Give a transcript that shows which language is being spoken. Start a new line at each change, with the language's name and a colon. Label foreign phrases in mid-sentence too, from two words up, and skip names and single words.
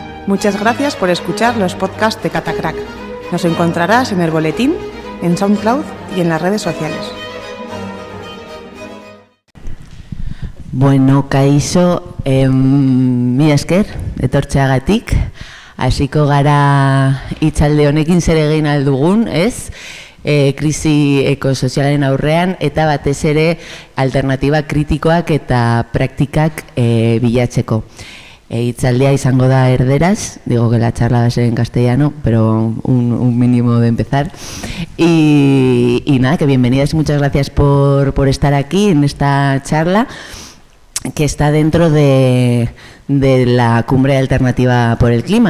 Spanish: Muchas gracias por escuchar los podcasts de Catacrack. Nos encontrarás en el boletín, en SoundCloud y en las redes sociales.
Basque: Bueno, kaixo, mila esker, etortzeagatik. Hasiko gara hitzaldi honekin zer egin aldugun, ez? Krisi ekosozialaren aurrean eta batez ere alternatiba kritikoak eta praktikak bilatzeko. Hitzaldia izango da erderaz,
Spanish: digo que la charla va a ser en castellano, pero un mínimo de empezar. Y nada, que bienvenidas y muchas gracias por estar aquí en esta charla, que está dentro de la Cumbre Alternativa por el Clima.